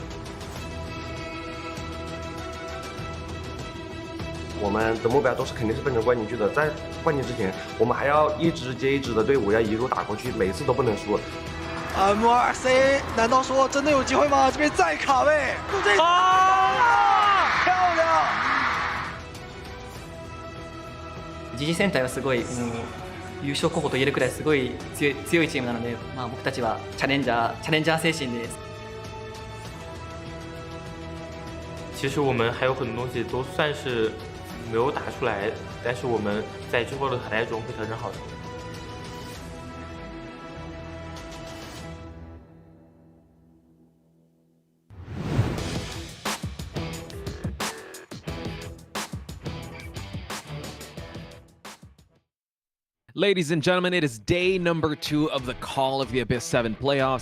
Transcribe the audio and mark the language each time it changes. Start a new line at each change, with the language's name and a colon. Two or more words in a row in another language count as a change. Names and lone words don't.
Chinese: 我们的目标都是肯定是奔着冠军去的，在冠军之前，我们还要一支接一支的队伍要一路打过去，每次都不能输。 MRC 难道说真的有机会吗？这边再卡位，漂亮！
Japanese: 時事戦隊はすごい優勝候補と言えるくらいすごい強いチームなので、僕たちはチャレンジャー精神です。
Chinese: 其实我们还有很多东西都算是没有打出来，但是我们在之后的海带中会调整好的。
English: Ladies and gentlemen, it is day number 2 of the Call of the Abyss 7 playoffs.